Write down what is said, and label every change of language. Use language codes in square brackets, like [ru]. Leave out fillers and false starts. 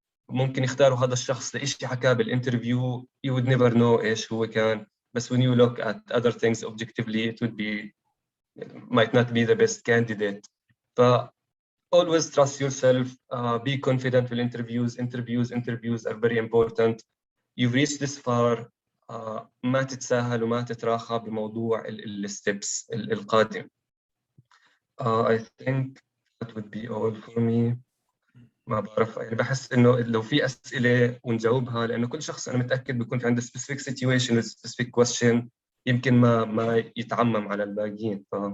[ar] ممكن يختاروا هذا الشخص لإشي حكاه بالانترفيو [en] you would never know [ar] إيش هو كان، بس [en] when you look at other things objectively it would be might not be the best candidate. ف always trust yourself, be confident في interviews are very important. You've reached this far. [ar] ما تتساهل وما تتراخى بموضوع الستبس القادم. [en] I think that would be all for me. [ar] ما بعرف، يعني بحس انه لو في اسئله ونجاوبها، لانه كل شخص انا متاكد بيكون في عنده [en] specific situation specific question، [ar] يمكن ما يتعمم على الباقيين.